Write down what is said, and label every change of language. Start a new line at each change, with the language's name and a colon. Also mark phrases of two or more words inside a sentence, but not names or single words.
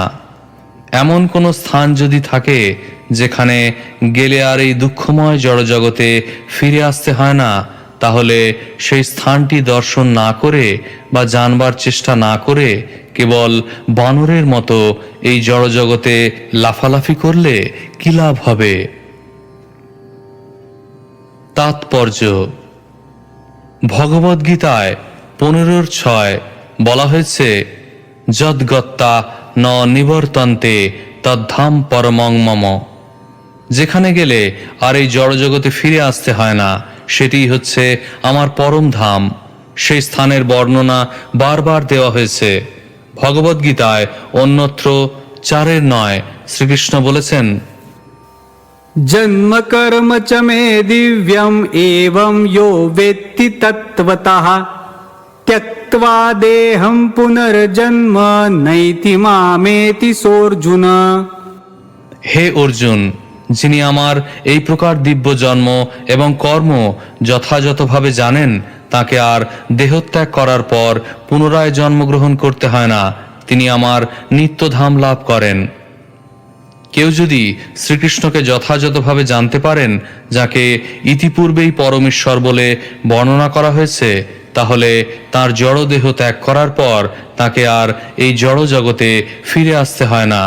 Bangla: এমন কোনো স্থান যদি থাকে যেখানে গেলে আর এই দুঃখময় জড়জগতে ফিরে আসতে হয় না, তাহলে সেই স্থানটি দর্শন না করে বা জানবার চেষ্টা না করে কেবল বানরের মতো এই জড়জগতে লাফালাফি করলে কি লাভ হবে? তাৎপর্য: ভগবদ্গীতায় 15:6 বলা হয়েছে,
Sanskrit: যদ্গত্তা ন নিবর্তন্তে তদ্ধাম পরমং মম।
Bangla: যেখানে গেলে আর এই জড়জগতে ফিরে আসতে হয় না, সেটি হচ্ছে আমার পরম ধাম। সেই স্থানের বর্ণনা বারবার দেওয়া হয়েছে। ভগবদ্গীতায় অন্যত্র 4:9 শ্রীকৃষ্ণ বলেছেন,
Sanskrit: जन्म कर्म च मे दिव्यम एवं यो वेत्ति तत्त्वतः त्यक्त्वा देहं पुनर्जन्म नैति मामेति सोऽर्जुन।
Bangla: হে অর্জুন, যিনি আমার এই প্রকার দিব্য জন্ম এবং কর্ম যথাযথভাবে জানেন, তাকে আর দেহত্যাগ করার পর পুনরায় জন্মগ্রহণ করতে হয় না, তিনি আমার নিত্যধাম লাভ করেন। কেউ যদি শ্রীকৃষ্ণকে যথাযথভাবে জানতে পারেন, যাকে ইতিপূর্বেই পরমেশ্বর বলে বর্ণনা করা হয়েছে, তাহলে তার জড় দেহ ত্যাগ করার পর তাকে আর এই জড় জগতে ফিরে আসতে হয় না।